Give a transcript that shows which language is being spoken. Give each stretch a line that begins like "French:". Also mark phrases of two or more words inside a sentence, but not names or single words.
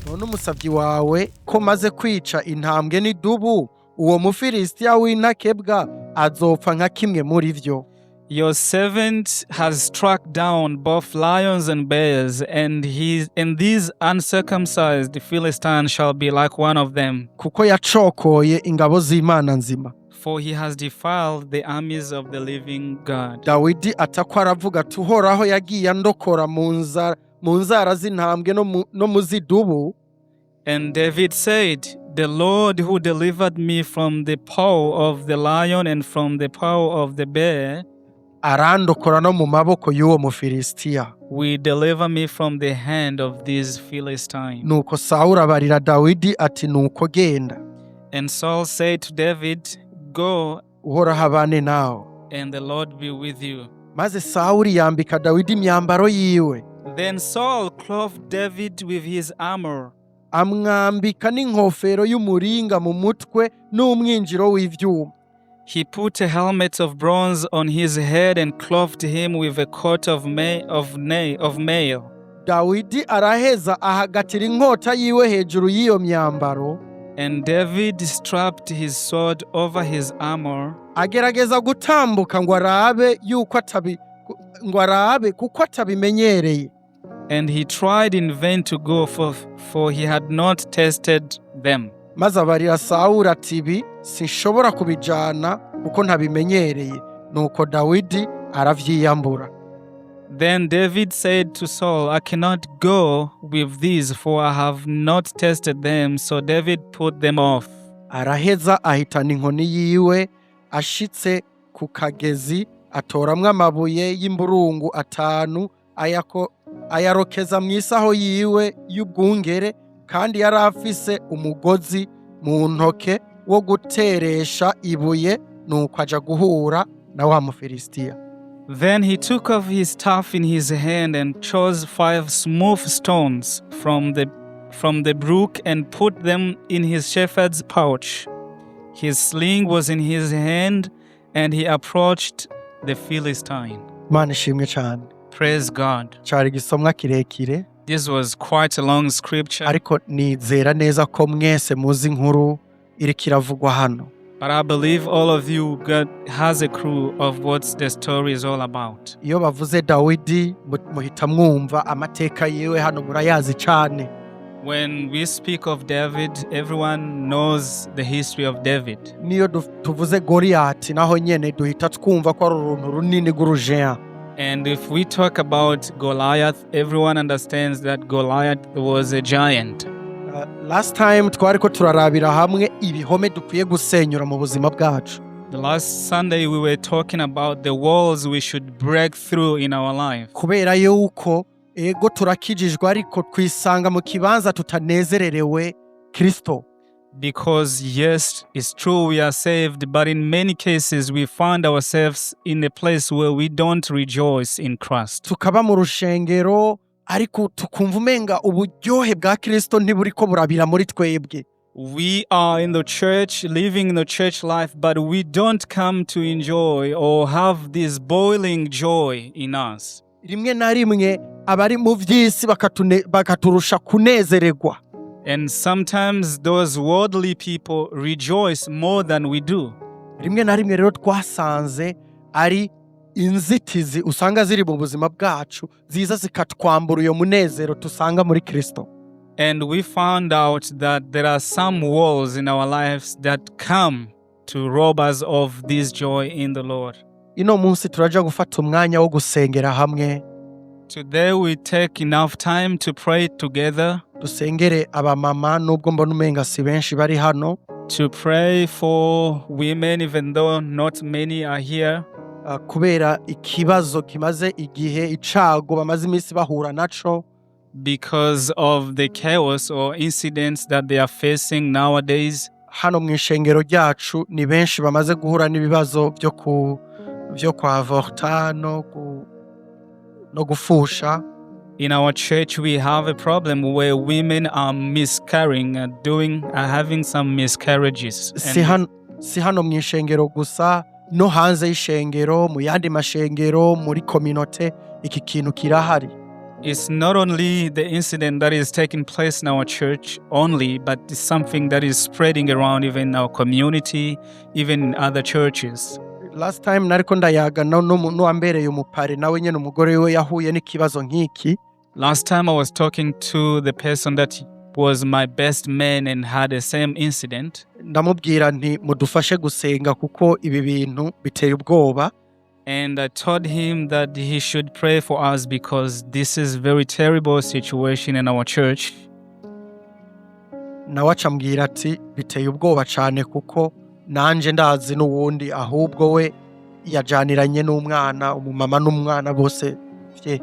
Rundi: musavyi wawe ko maze kwica intambwe n'idubu uwo mufilisitiya w'intakebwa azopfa nka kimwe muri vyo.
English: Your servant has struck down both lions and bears, and these uncircumcised Philistines shall be like one of them.
Rundi: Kuko yacokoye ingabo z'Imana nzima.
English: For he has defiled the armies of the living God.
Rundi: Dawidi atako aravuga ati Uhoraho yagiye andokora mu nzara z'intambwe no mu zidubu.
English: And David said, the Lord who delivered me from the paw of the lion and from the paw of the bear
Rundi: arandokora no mu maboko y'uwo mufilisitiya.
English: We deliver me from the hand of these Philistines.
Rundi: Nuko Sawuli abarira Dawidi ati nuko genda.
English: And Saul said to David, go,
Rundi: Uhoraho abane nawe.
English: And the Lord be with you.
Rundi: Maze Sawuli yambika Dawidi imyambaro yiwe.
English: Then Saul clothed David with his armor.
Rundi: Amwambika n'inkofero y'umuringa mu mutwe n'umwinjiro w'ivyuma.
English: He put a helmet of bronze on his head and clothed him with a coat of mail.
Rundi: Dawidi araheza ahagatira inkota yiwe hejuru y'iyo myambaro.
English: And David strapped his sword over his armor.
Rundi: Agerageza gutambuka ngo arabe kuko atabimenyereye.
English: And he tried in vain to go, for he had not tested them.
Rundi: Maze abarira Sawuli ati ibi sinshobora kubijana kuko ntabimenyereye. Nuko Dawidi aravyiyambura.
English: Then David said to Saul, I cannot go with these, for I have not tested them. So David put them off.
Rundi: Araheza ahitana inkoni yiwe, ashitse ku kagezi, atoramwo amabuye y'imburungu 5, ayarokeza mw'isaho yiwe y'ubwungere, kandi yari afise umugozi mu ntoke wo guteresha ibuye, nuko aja guhura na wa mufilisitiya.
English: Then he took off his staff in his hand and chose 5 smooth stones from the brook and put them in his shepherd's pouch. His sling was in his hand, and he approached the Philistine.
Rundi: Mana ishimwe cyane.
English: Praise God.
Rundi: Cari gisomwa kirekire.
English: This was quite a long scripture.
Rundi: Ariko nizera neza ko mwese muzi inkuru iriko iravugwa hano.
English: But I believe all of you, God has a clue of what the story is all about.
Rundi: Iyo bavuze Dawidi muhita mwumva amateka yiwe hano murayazi cyane.
English: When we speak of David, everyone knows the history of David.
Rundi: Niyo tuvuze Goliath naho nyene duhita twumva ko ari uruntu runini rw'urujeya.
English: And if we talk about Goliath, everyone understands that Goliath was a giant. Last time
Rundi: twariko turarabira hamwe ibihome dukwiye gusenyura mu buzima bwacu.
English: The last Sunday we were talking about the walls we should break through in our life.
Rundi: Kubera yuko ego turakijijwe ariko twisanga mu kibanza tutanezererewe Kristo.
English: Because yes, it's true we are saved, but in many cases we find ourselves in a place where we don't rejoice in Christ.
Rundi: Tukaba mu rushengero ariko tukumva umenga uburyohe bwa Kristo ntiburiko burabira muri twebwe.
English: We are in the church, living in the church life, but we don't come to enjoy or have this boiling joy in us.
Rundi: Rimwe na rimwe abari mu vy'isi bakaturusha kunezererwa.
English: And sometimes those worldly people rejoice more than we do.
Rundi: Rimwe na rimwe rero twasanze ari inzitizi usanga ziri mu buzima bwacu ziza zikatwambura uyo munezero tusanga muri Kristo.
English: And we found out that there are some walls in our lives that come to rob us of this joy in the Lord.
Rundi: Ino munsi turaja gufata umwanya wo gusengera hamwe.
English: Today we take enough time to pray together.
Rundi: Dusengere abamama nubwo mbona umenga si benshi bari hano.
English: To pray for women even though not many are here.
Rundi: Kubera ikibazo kimaze igihe icago bamaze iminsi bahura naco.
English: Because of the chaos or incidents that they are facing nowadays.
Rundi: Hano mw'ishengero ryacu ni benshi bamaze guhura n'ibibazo vyo kwa avorta no gufusha.
English: In our church we have a problem where women are miscarrying having some miscarriages.
Rundi: Si hano mw'ishengero gusa no hanze y'ishengero mu yandi mashengero muri community iki kintu kirahari.
English: It's not only the incident that is taking place in our church only, but it's something that is spreading around even in our community, even in other churches. Last time
Rundi: nariko ndayaga n'uwambereye umupare nawe nyene umugore we yahuye n'ikibazo nk'iki.
English: Last time I was talking to the person that was my best man and had the same incident.
Rundi: Ndamubwira nti mudufashe gusenga kuko ibi bintu biteye ubwoba.
English: And I told him that he should pray for us because this is very terrible situation in our church.
Rundi: Nawe acambwira ati biteye ubwoba cane kuko nanje ndazi n'uwundi ahubwo we yajaniranye n'umwana umumama n'umwana bose vye.